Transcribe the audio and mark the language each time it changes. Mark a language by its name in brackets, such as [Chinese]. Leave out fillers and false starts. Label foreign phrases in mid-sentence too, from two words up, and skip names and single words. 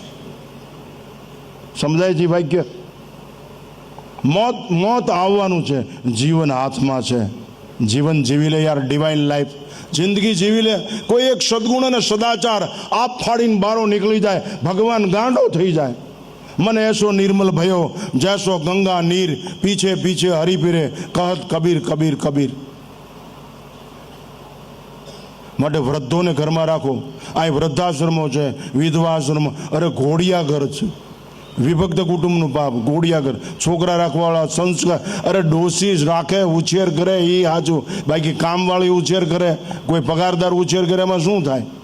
[Gujarati] સમજાય છે વાક્ય? મોત આવવાનું છે, જીવન હાથમાં છે. જીવન જીવી લે યાર, [English] divine life [Gujarati] જિંદગી જીવી લે. કોઈ એક સદગુણ અને સદાચાર આપ ફાડીને બારો નીકળી જાય, ભગવાન ગાંડો થઈ જાય. [Hindi] मन ऐसो निर्मल भयो जैसो गंगा नीर पीछे पीछे हरी फिरे कहत कबीर कबीर कबीर. [Gujarati] માટે વૃદ્ધોને ઘરમાં રાખો. આ વૃદ્ધાશ્રમો છે, વિધવાશ્રમો. અરે ઘોડિયા ઘર છે, વિભક્ત કુટુંબનું પાપ. ઘોડિયા ઘર, છોકરા રાખવાવાળા, સંસ્કાર. અરે ડોસી રાખે, ઉછેર કરે એ સાચું, બાકી કામવાળી ઉછેર કરે, કોઈ પગારદાર ઉછેર કરે, એમાં શું થાય?